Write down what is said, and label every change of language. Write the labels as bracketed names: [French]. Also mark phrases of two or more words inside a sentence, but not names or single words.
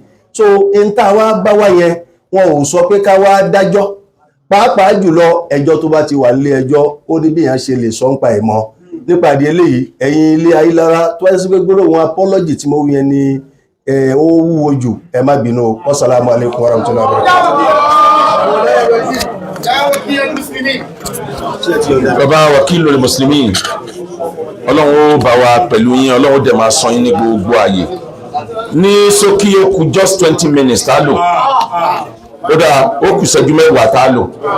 [Yoruba] So n tá wá bá wá yẹn wọn ò sọ pé ká wá dájọ́, pàápàá jùlọ ẹjọ́ tó bá ti wà nílé ẹjọ́ ó ní bí èèyàn ṣe lè sọ ń pa ìmọ̀. Nípa ìdí eléyìí ẹ̀yin ilé Ayilara tó wáyé sí pé gbólóhùn apology tí mo wí yẹn ni ó wúwo jù, ẹ má bínú. [Arabic] والسلام عليكم ورحمة الله وبركاته. [Yoruba] Bàbá Wakilul Muslimin, Ọlọ́run ó bá wa pẹ̀lú yín, Ọlọ́run dẹ̀ máa sọ yín ní gbogbo ààyè. Ní ṣókí ó kù [English] just 20 minutes [Yoruba] tá lò, ó dáa ó kù ìṣẹ́jú mẹ́wàá tá lò.